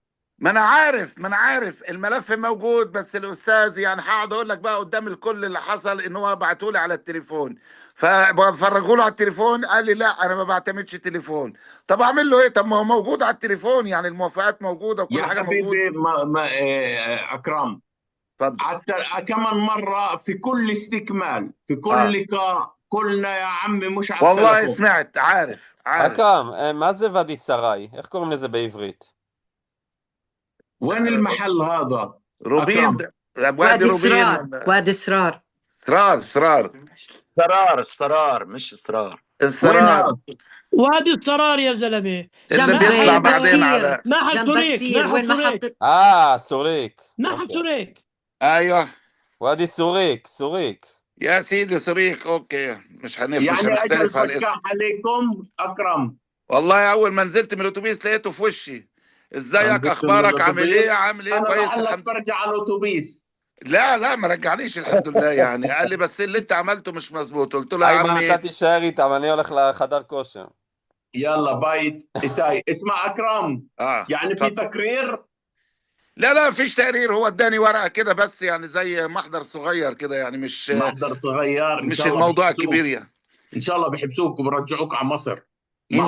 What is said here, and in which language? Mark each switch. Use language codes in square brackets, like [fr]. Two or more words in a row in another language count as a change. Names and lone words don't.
[ar] ما انا عارف الملف موجود، بس الاستاذ يعني هقعد اقول لك بقى قدام الكل اللي حصل ان هو بعته لي على التليفون، ففرجوا له على التليفون قال لي لا انا ما بعتمدش تليفون. طب اعمل له ايه؟ طب ما هو موجود على التليفون، يعني الموافقات موجوده وكل حاجه موجوده. يا حبيبي اكرم، اتفضل. كم مرة في كل استكمال في كل لقاء قلنا يا عمي مش على والله التليفون. سمعت. عارف [he] אכרם, מה זה ואדי סראי? איך קוראים לזה בעברית? [ar] وين المحل هذا؟ روبين. وادي روبين. وادي سرار. اسرار مش اسرار. السرار. وادي السرار يا زلمه. اللي بيطلع بعدين على ناحية سوريك. وين محطة؟ سوريك. ناحية سوريك. ايوه وادي سوريك. يا سيدي سوريك. اوكي مش يعني هنختلف على الاسم. فتح عليكم اكرم. والله اول ما نزلت من الاتوبيس لقيته في وشي. ازيك اخبارك عامل ايه؟ انا كويس بقول لك الحمد لله. برجع على الاتوبيس. لا ما رجعنيش الحمد لله. يعني قال لي بس اللي انت عملته مش مظبوط. قلت له يا איימן, عمي [he] אתה תישאר איתם, אני הולך לחדר כושר. [ar] يلا باي إيتاي. اسمع اكرم، يعني في اتفضل. تقرير. لا فيش تقرير، هو اداني ورقة كده بس، يعني زي محضر صغير كده، يعني مش محضر صغير، ان مش شاء الله الموضوع بيحبسوك. الكبير يعني. ان شاء الله بيحبسوك وبرجعوك على مصر.